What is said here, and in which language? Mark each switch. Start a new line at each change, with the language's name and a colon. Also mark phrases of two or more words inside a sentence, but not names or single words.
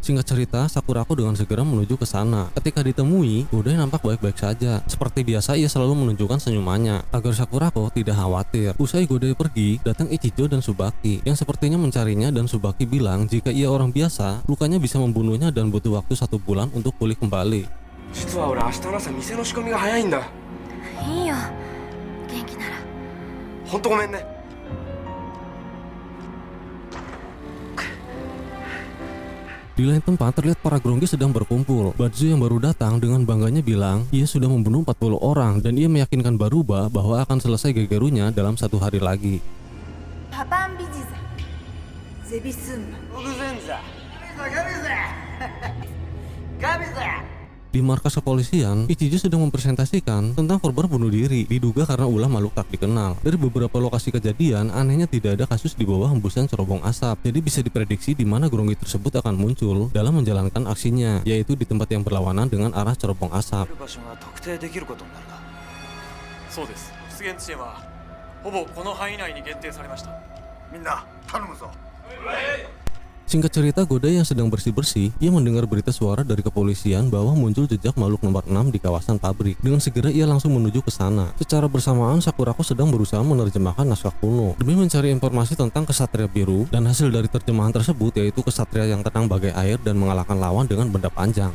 Indonesian: Singkat cerita, Sakurako dengan segera menuju ke sana. Ketika ditemui, Godai nampak baik-baik saja. Seperti biasa, ia selalu menunjukkan senyumannya agar Sakurako tidak khawatir. Usai Godai pergi, datang Ichijo dan Tsubaki yang sepertinya mencarinya, dan Tsubaki bilang jika ia orang biasa, lukanya bisa membunuhnya dan butuh waktu 1 bulan untuk pulih kembali.
Japanese: 実は俺明日の朝店の仕込みが早いんだ。いいよ、元気なら。ほんとごめんね。
Indonesian: Di lain tempat terlihat para Grongi sedang berkumpul. Batsu yang baru datang dengan bangganya bilang ia sudah membunuh 40 orang dan ia meyakinkan Baruba bahwa akan selesai Gegerunya dalam 1 hari lagi. Papan bijiza, Zebisum, Oguzenza. Di markas kepolisian, Ichijo sedang mempresentasikan tentang korban bunuh diri diduga karena ulah makhluk tak dikenal. Dari beberapa lokasi kejadian, anehnya tidak ada kasus di bawah hembusan cerobong asap. Jadi bisa diprediksi di mana Grongi tersebut akan muncul dalam menjalankan aksinya, yaitu di tempat yang berlawanan dengan arah cerobong asap.
Japanese: そうです。出現地点はほぼこの範囲内に限定されました。みんな頼むぞ。
Indonesian: Singkat cerita, Godai yang sedang bersih-bersih, ia mendengar berita suara dari kepolisian bahwa muncul jejak makhluk nomor 6 di kawasan pabrik. Dengan segera ia langsung menuju ke sana. Secara bersamaan, Sakurako sedang berusaha menerjemahkan naskah kuno demi mencari informasi tentang kesatria biru, dan hasil dari terjemahan tersebut yaitu kesatria yang tenang bagai air dan mengalahkan lawan dengan benda panjang.